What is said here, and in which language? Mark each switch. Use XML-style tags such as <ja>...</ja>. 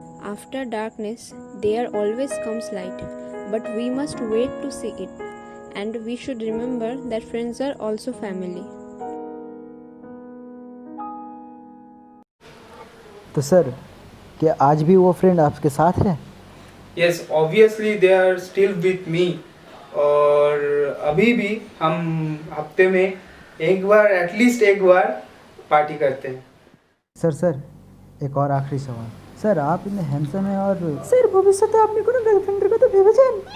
<en>After darkness, there always comes light, but we must wait to see it. And we should remember that friends are also family.</en> <hi>तो sir क्या आज भी वो friend आपके साथ है?</hi> <en>Yes, obviously they are still with me.</en> <hi>और अभी भी हम हफ्ते में एक बार एटलीस्ट एक बार पार्टी करते हैं। सर एक और आखिरी सवाल। सर आप इतने हैंडसम हैं और सर भविष्य तो आपने को गर्लफ्रेंड को तो भेजा</hi>